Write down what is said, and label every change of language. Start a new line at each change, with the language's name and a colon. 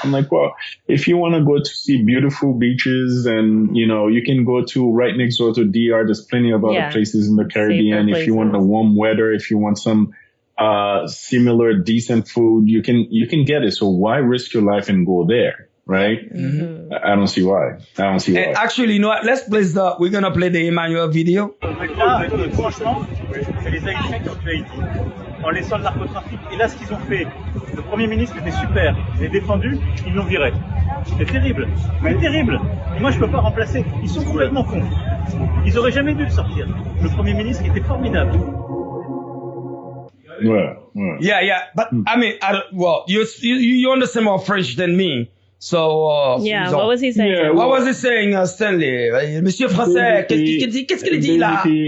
English: I'm like, well, if you want to go to see beautiful beaches and, you can go to right next door to DR. There's plenty of other places in the Caribbean. If you want the warm weather, if you want some, similar decent food, you can get it. So why risk your life and go there? Right? Mm-hmm. I don't see why. And actually, you know what? We're gonna play the Emmanuel video.
French: Là, franchement, c'est les Haïtiens qui ont tué Haïti en laissant le narcotrafic. Et là, ce qu'ils ont fait, le Premier ministre était super. Il est défendu, ils l'ont viré. C'est terrible. C'est terrible. Et moi, je peux pas remplacer. Ils sont complètement cons. Ils auraient jamais dû le sortir. Le Premier ministre était formidable.
English: Yeah. But I mean, you understand more French than me. So, what was he saying? Yeah, what was he saying, Stanley?
French: Monsieur Français, qu'est-ce qu'il dit là?